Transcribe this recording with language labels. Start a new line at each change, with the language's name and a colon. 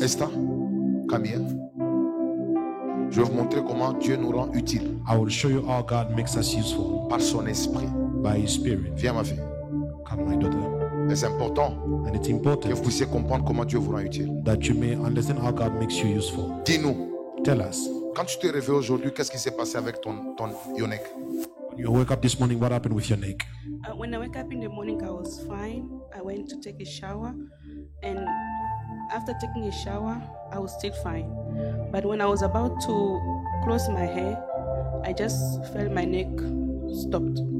French: Esther, Camille, je vais vous montrer comment Dieu nous rend utiles
English: I will show you how God makes us useful
French: par son esprit.
English: by His Spirit.
French: Viens ma fille.
English: Come, my daughter.
French: Et c'est important
English: And it's
French: que
English: important
French: vous puissiez comprendre comment Dieu vous rend utile.
English: that you may understand how God makes you useful.
French: Dis-nous,
English: Tell us.
French: quand tu t'es réveillé aujourd'hui, qu'est-ce qui s'est passé avec ton Yonek?
English: When you wake up this morning, what happened with your neck? When I wake up in the morning, I was fine. I went to take a shower, and after taking a shower, I was still fine. But when I was about to close my hair, I just felt my neck stopped.